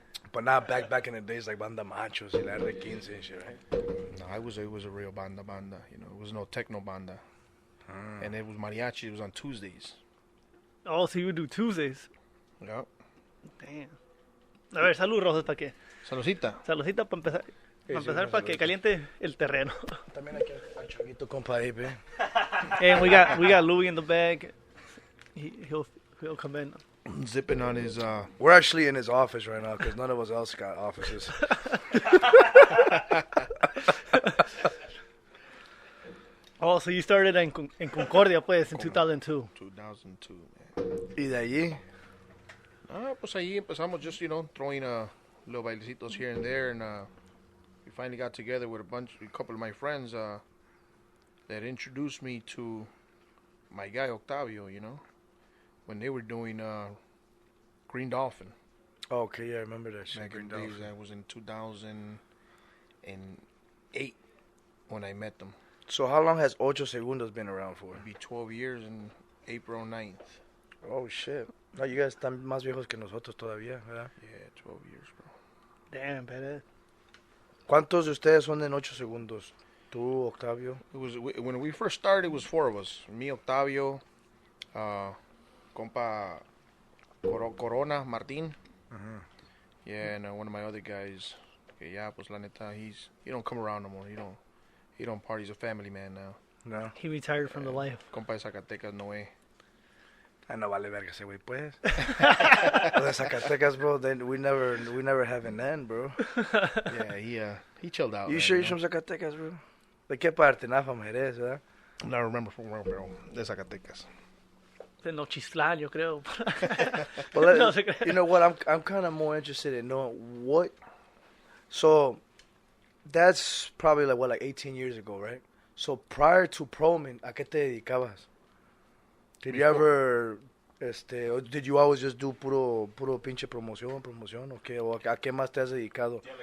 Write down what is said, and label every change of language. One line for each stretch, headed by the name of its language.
English: But not back in the days like Banda Machos y la R15 and shit, right? No, it was a real banda, you know. It was no techno banda. And it was mariachi. It was on Tuesdays. Oh, so you would do Tuesdays. Yep.
Spanish: Damn. A ver, salud, Rosas, para que... Saludcita. Saludcita para empezar. Para empezar, para que caliente el terreno. También aquí al changuito compa ahí, pe.
English: And we got Louis in the bag. He'll come in. Zipping on his, We're actually in his office right now because none of us else got offices. Oh, so you started en Concordia, pues, in 2002. 2002, man.
Spanish: Y de allí, Pues ahí empezamos
English: just, you know, throwing little bailecitos here and there. And we finally got together with a couple of my friends that introduced me to my guy Octavio, you know, when they were doing Green Dolphin. oh, okay, yeah, I remember that shit. Back in the days, Dolphin. that was in 2008 when I met them. So how long has 8 segundos been around for? It'll be 12 years in April 9th. Oh, shit. No, you guys
Spanish: están más viejos que nosotros todavía, ¿verdad?
English: Yeah, 12 years, bro. Damn, badass.
Spanish: ¿Cuántos de ustedes son en 8 segundos? Tú, Octavio.
English: It was when we first started. It was 4 of us. Me, Octavio, compa Corona, Martin. Yeah, and one of my other guys. Yeah,
Spanish: pues la neta,
English: he don't come around no more. He don't party. He's a family man now. No. He retired from the life.
Spanish: Compa de Zacatecas,
English: no way.
Spanish: Ah, no vale verga ese güey, pues. Los de Zacatecas, bro,
English: we never have an end, bro. Yeah, he chilled out. You man, you you're know? from Zacatecas, bro?
Spanish: ¿De qué parte? Nada,
English: from Jerez,
Spanish: ¿verdad?
English: No remember from where,
Spanish: pero de Zacatecas. De Nochistlán, yo creo.
English: Well,
Spanish: No se crea.
English: you know what? I'm kind of more interested in knowing what. So, that's probably like 18 years ago, right? So prior to Promin,
Spanish: ¿a qué te dedicabas?
English: Did you ever, or did you always just do
Spanish: puro pinche promoción, o qué? ¿O a qué más te has dedicado?